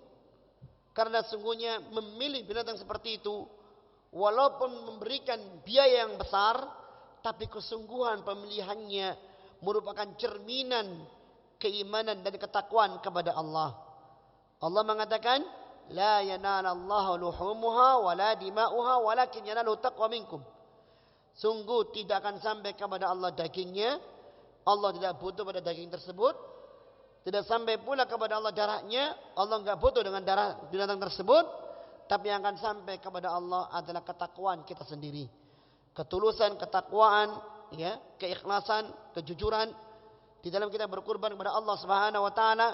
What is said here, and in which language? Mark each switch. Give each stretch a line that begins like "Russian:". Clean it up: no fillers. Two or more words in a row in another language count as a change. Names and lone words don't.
Indonesian: Karena sungguhnya memilih binatang seperti itu, walaupun memberikan biaya yang besar, tapi kesungguhan pemilihannya merupakan cerminan keimanan dan ketakwaan kepada Allah. Allah mengatakan,
Arabic: لا ينال الله لحومها ولا دماؤها ولكن يناله التقوى منكم.
Indonesian: Sungguh tidak akan sampai kepada Allah dagingnya. Allah tidak butuh pada daging tersebut. Tidak sampai pula kepada Allah darahnya. Allah enggak butuh dengan darah binatang tersebut. Tapi yang akan sampai kepada Allah adalah ketakwaan kita sendiri. Ketulusan, ketakwaan, ya, keikhlasan, kejujuran di dalam kita berkurban kepada Allah
Arabic: سبحانه وتعالى.